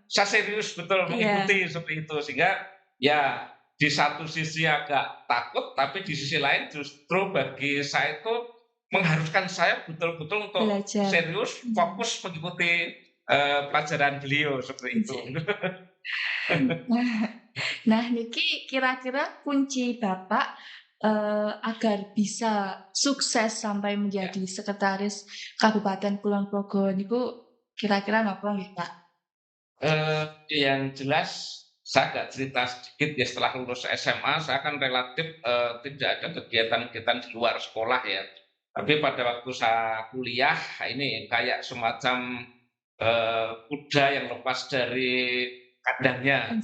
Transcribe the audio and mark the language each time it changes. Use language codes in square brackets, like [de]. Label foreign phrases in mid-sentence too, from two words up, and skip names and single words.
[id] saya serius betul Iya. mengikuti seperti itu. Sehingga ya di satu sisi agak takut, tapi di sisi lain justru bagi saya itu mengharuskan saya betul-betul untuk Belajar. serius, fokus mengikuti pelajaran beliau seperti itu. Nggih. Nah, niki kira-kira kunci Bapak, agar bisa sukses sampai Ya. menjadi sekretaris Kabupaten Kulon Progo niku kira-kira [jv] napa nggih, [id] Pak? Yang jelas saya agak cerita sedikit ya, setelah lulus SMA saya kan relatif tidak ada kegiatan-kegiatan di luar sekolah ya. Tapi pada waktu saya kuliah ini kayak semacam kuda yang lepas dari kandangnya.